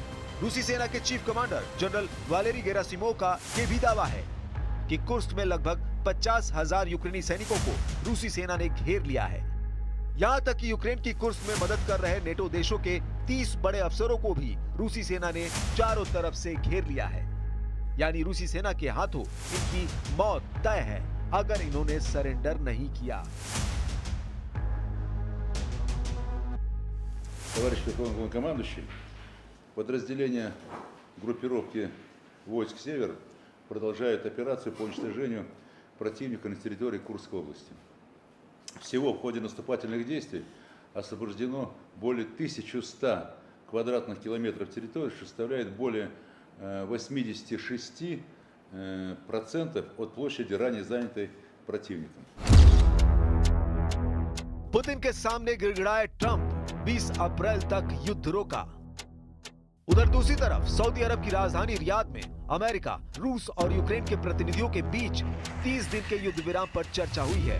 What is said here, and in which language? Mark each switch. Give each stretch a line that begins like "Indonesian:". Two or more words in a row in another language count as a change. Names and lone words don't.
Hindi: रूसी सेना के चीफ कमांडर जनरल वालेरी गेरासिमोव का ये भी दावा है कि कुर्स्क में लगभग 50,000 यूक्रेनी सैनिकों को रूसी सेना ने घेर लिया है। यहाँ तक कि यूक्रेन की कुर्स्क में मदद कर रहे नेटो देशों के 30 बड़े अफसरों को भी रूसी सेना ने चारों तरफ से घेर लिया है। यानी रूसी सेना के हाथों इनकी मौत तय है अगर इन्होंने सरेंडर नहीं किया।
Russian: Товарищ Верховный Главнокомандующий, подразделения группировки войск «Север» продолжают операцию по уничтожению противника на территории Курской области. Всего в ходе наступательных действий освобождено более 1100 квадратных километров территории, что составляет более 86% от площади, ранее занятой противником.
Hindi: पुतिन के सामने गिड़गिड़ाए ट्रंप, 20 अप्रैल तक युद्ध रोका। उधर दूसरी तरफ सऊदी अरब की राजधानी रियाद में अमेरिका, रूस और यूक्रेन के प्रतिनिधियों के बीच 30 दिन के युद्ध विराम पर चर्चा हुई है।